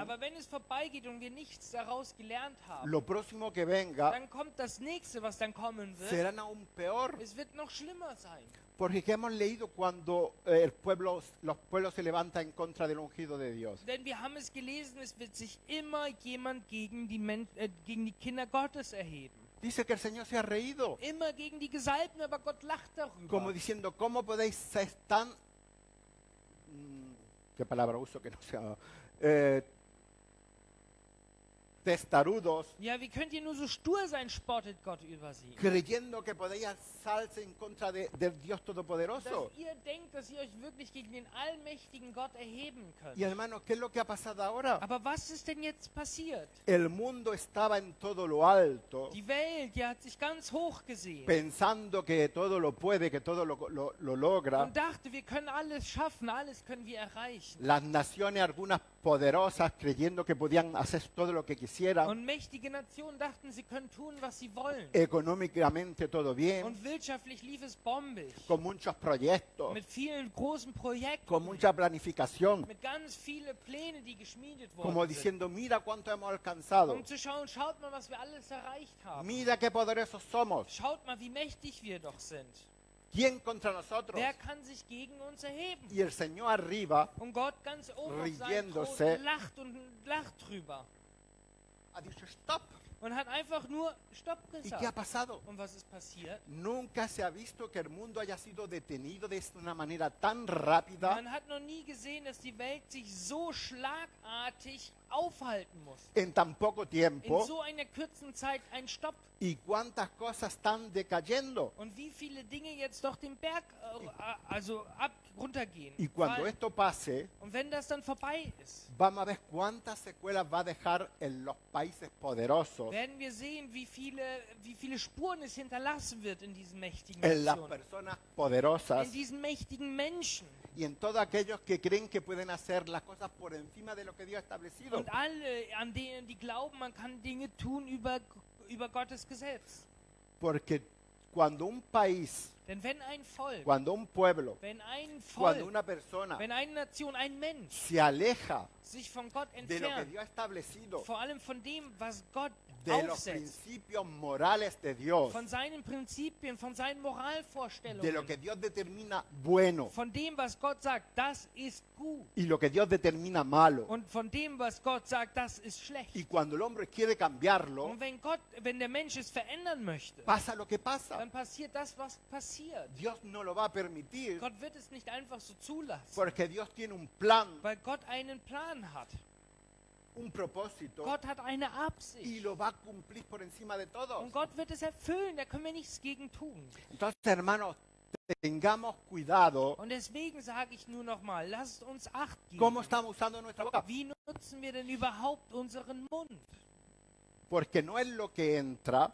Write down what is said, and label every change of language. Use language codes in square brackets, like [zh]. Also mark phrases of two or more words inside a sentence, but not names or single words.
[de] Aber wenn es vorbeigeht und wir nichts daraus gelernt haben, [es] lo próximo que venga [de] dann kommt das nächste, was dann kommen wird. [es] será aún peor. [de] Es wird noch schlimmer sein. [es] Porque ¿qué hemos leído cuando los pueblos se levantan en contra del ungido de Dios? [de] Denn wir haben es gelesen, es wird sich immer jemand gegen die Kinder Gottes erheben. [es] Dice que el Señor se ha reído, [de] Immer gegen die Gesalbten, aber Gott lacht darüber. [es] como diciendo, ¿cómo podéis ser tan... ¿Qué palabra uso que no sea? Testarudos, [de] Ja, wie könnt ihr nur so stur sein, spottet Gott über sie. [es] creyendo que podéis alzarse en contra del Dios Todopoderoso. [de] Dass ihr denkt, dass ihr euch wirklich gegen den allmächtigen Gott erheben könnt. [es] Y hermanos, ¿qué es lo que ha pasado ahora? [de] Aber was ist denn jetzt passiert? [es] El mundo estaba en todo lo alto, [de] Die Welt, die hat sich ganz hoch gesehen [es] pensando que todo lo puede, que todo lo logra. [de] und dachte, wir können alles schaffen, alles können wir erreichen. [es] Las naciones, algunas poderosas, creyendo que podían hacer todo lo que quisieran. [de] Und mächtige Nationen dachten, sie können tun, was sie wollen. [es] Económicamente todo bien, [de] Und wirtschaftlich lief es bombig. [es] con muchos proyectos, [de] Mit vielen großen Projekten. [es] con mucha planificación, [de] Mit ganz viele Pläne, die geschmiedet [es] como [de] worden sind. [es] diciendo, mira cuánto hemos alcanzado, [de] Um zu schauen, schaut mal, was wir alles erreicht haben. [es] mira qué poderosos somos, [de] Schaut mal, wie mächtig wir doch sind. [es] ¿quién contra nosotros? [de] Wer kann sich gegen uns erheben? [es] Y el Señor arriba [de] Und Gott ganz oben auf seinem [es] Riéndose. [de] Thron lacht und lacht drüber. [es] ha dicho, stop. [de] Und hat einfach nur Stopp [es] ¿Y qué ha [de] gesagt. [es] pasado? [de] Und was ist passiert? [es] Nunca se ha visto que el mundo haya sido detenido de una manera tan rápida [de] Man hat noch nie gesehen, dass die Welt sich so schlagartig aufhalten muss. [es] en tan poco [de] In [es] tiempo [de] so einer kurzen Zeit ein Stopp. [es] y cuántas cosas están decayendo. [de] Und wie viele Dinge jetzt doch den Berg runtergehen. [es] Y cuando [de] fallen. [es] esto pase, [de] Und wenn das dann vorbei ist, [es] vamos a ver cuántas secuelas va a dejar en los países poderosos, [de] werden wir sehen, wie viele Spuren es hinterlassen wird in diesen mächtigen [es] en las [de] Nationen. [es] personas poderosas [de] In diesen mächtigen Menschen. [es] y en todos aquellos que creen que pueden hacer las cosas por encima de lo que Dios ha establecido. [de] Und alle, an denen die glauben, man kann Dinge tun über Gottes Gesetz. [es] Porque cuando un país, [de] Denn wenn ein Volk, [es] cuando un pueblo, [de] wenn ein [es] cuando [de] Volk, [es] una persona [de] wenn eine Nation, ein Mensch [es] se aleja [de] sich von Gott [es] de lo que [de] entfernt, [es] Dios ha establecido, [de] vor allem von dem, was Gott [es] de los [de] aufsetzt, [es] principios morales de Dios, [de] von seinen Prinzipien, von seinen [es] de lo [de] Moralvorstellungen, [es] que Dios determina bueno [de] von dem, was Gott sagt, das ist gut. [es] y lo que Dios determina malo. [de] Und von dem, was Gott sagt, das ist schlecht. [es] Y cuando el hombre quiere cambiarlo, [de] Und wenn der Mensch es verändern möchte, [es] pasa lo que pasa. [de] dann passiert das, was passiert. [es] Dios no lo va a permitir [de] Gott wird es nicht einfach so zulassen, [es] porque Dios tiene un plan, [de] weil Gott einen Plan hat. [es] un propósito [de] Gott hat eine [es] y [de] Absicht. [es] lo va a cumplir por encima de todos. [de] Und Gott wird es erfüllen, da können wir nichts gegen tun. [es] Entonces, hermanos, tengamos cuidado [de] Und deswegen sage ich nur nochmal, lasst uns Acht [es] cómo [de] geben. [es] estamos usando nuestra boca, [de] Wie nutzen wir denn überhaupt unseren Mund? [es] porque no es lo que entra,